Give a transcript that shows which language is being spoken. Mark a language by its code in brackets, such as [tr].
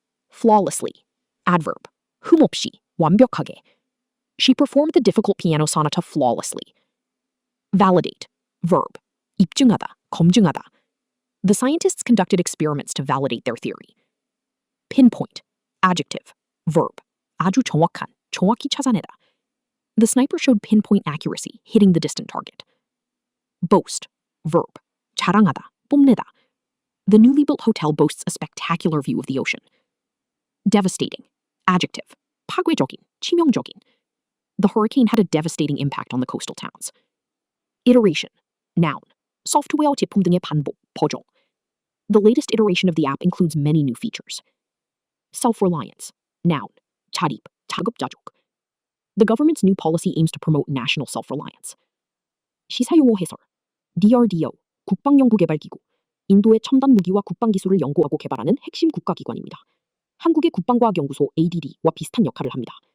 [en] Flawlessly. Adverb. [ko] 흠없이, 완벽하게. [en] She performed the difficult piano sonata flawlessly. Validate. Verb. [ko] 입증하다, 검증하다. [en] The scientists conducted experiments to validate their theory. Pinpoint. Adjective. Verb. [ko] 아주 정확한, 정확히 찾아내다. [en] The sniper showed pinpoint accuracy, hitting the distant target. Boast. Verb. [ko] 자랑하다, 뽐내다. [en] The newly built hotel boasts a spectacular view of the ocean. Devastating. Adjective. [ko] 파괴적인, 치명적인. [en] The hurricane had a devastating impact on the coastal towns. Iteration. Noun. [ko] 소프트웨어 제품 등의 반복, 버종. [en] The latest iteration of the app includes many new features. Self-reliance. Noun. [ko] 자립, 자급자족. [en] The government's new policy aims to promote national self-reliance. [ko] 시사용어 해설. DRDO, 국방연구개발기구. 인도의 첨단 무기와 국방기술을 연구하고 개발하는 핵심 국가기관입니다. 한국의 국방과학연구소 ADD와 비슷한 역할을 합니다.